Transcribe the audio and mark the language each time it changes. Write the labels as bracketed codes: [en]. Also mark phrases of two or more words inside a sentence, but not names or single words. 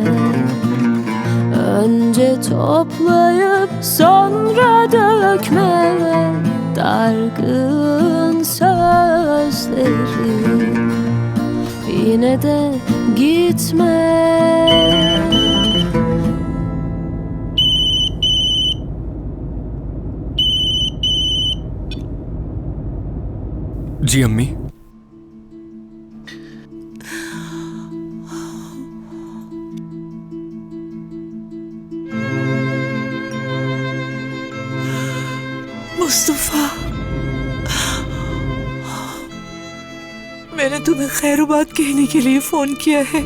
[tr] önce toplayıp sonra dökme dargın sözleri. Yine de gitme. [ur] جی امی. مصطفیٰ، میں نے تمہیں خیرباد کہنے کے لیے فون کیا ہے.